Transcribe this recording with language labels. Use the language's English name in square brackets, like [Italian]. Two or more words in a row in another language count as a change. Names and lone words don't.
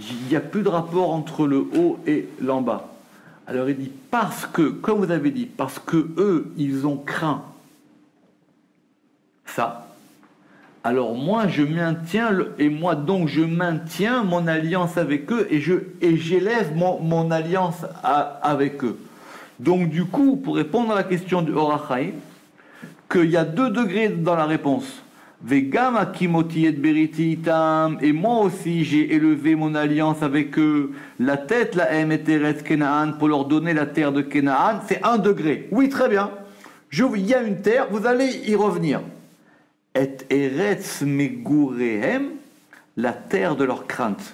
[French] Il n'y a plus de rapport entre le haut et l'en bas. Alors il dit, parce que, comme vous avez dit, parce que eux, ils ont craint ça, alors moi je maintiens, je maintiens mon alliance avec eux et j'élève mon alliance avec eux. Donc du coup, pour répondre à la question du Or HaChaim, qu'il y a 2 degrés dans la réponse. [Hebrew] וגם הקמתי את בריתי אתם, [French] et moi aussi j'ai élevé mon alliance avec eux, la tête, la em et Eretz Kenaan, pour leur donner la terre de Kenaan, c'est 1 degré. Oui, très bien. Il y a une terre, vous allez y revenir. Et [Hebrew] ארץ מגוריהם, [French] la terre de leur crainte.